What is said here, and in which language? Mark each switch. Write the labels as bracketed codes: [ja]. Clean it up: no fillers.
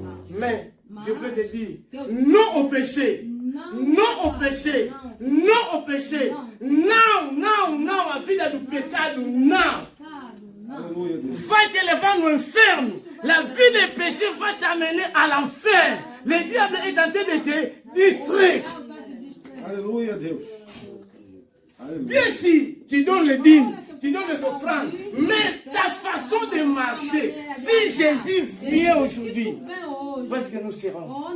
[fr] Mais je veux te dire, non au péché. Non au péché. Non au péché. Non, non, non, [pt] a vida do pecado, não. Va te levar no inferno. [fr] La vie de péché va t'amener à l'enfer. Le diable est en train de te distraire. [pt] Alléluia, Deus. [fr] Bien sûr, tu donnes les dîmes, tu donnes les offrandes, mais ta façon de marcher, si Jésus vient aujourd'hui, où est-ce que nous serons?